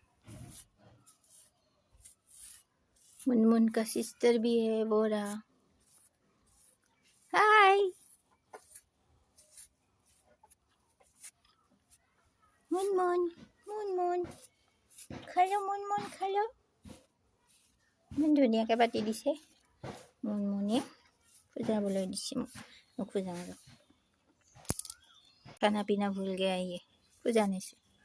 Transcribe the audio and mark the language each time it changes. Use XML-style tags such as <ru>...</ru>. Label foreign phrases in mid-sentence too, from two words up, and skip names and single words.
<hi>मुनमुन का सिस्टर भी है वो रहा। हाय मुनमुन, मुनमुन खा लो, मुनमुन खा लो।</hi> <as>ইমান ধুনীয়াকৈ পাতি দিছে মুনমুনিয়ে, খুজাবলৈ দিছে মোক। নুখুজাওঁ আৰু।</as> <hi>खाना पीना भूल गया ये खुजाने से।</hi>